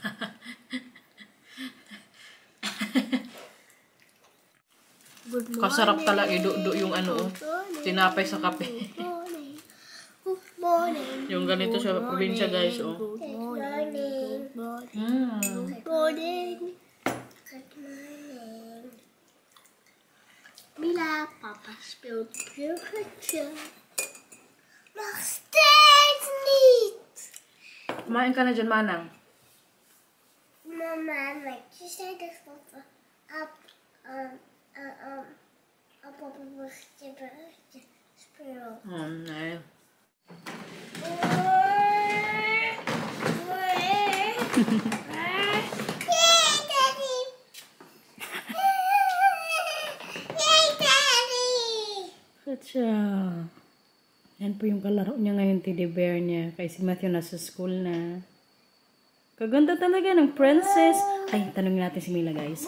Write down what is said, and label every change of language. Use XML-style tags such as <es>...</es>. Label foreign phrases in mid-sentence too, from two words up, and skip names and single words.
<tl>Kasarap talaga ido yung tinapay sa kape. Yung ganito sa probinsya, guys, oh.</tl> <en>Good morning.</en> <nl>Papa speelt bruggetje. Nog steeds niet.</nl> <tl>Kumain ka na dyan, Manang.</tl> <nl>Mama, je zei dus papa. Papa bruggetje speelt. Nee.</nl> <en>Yay, Daddy! Yay, Daddy!</en> <tl>Good siya. Yan po yung kalaro niya ngayon,</tl> <en>teddy bear</en> <tl>niya. Kay si Matthew nasa school na. Kaganda talaga ng princess. Ay, tanongin natin si Mila, guys.</tl>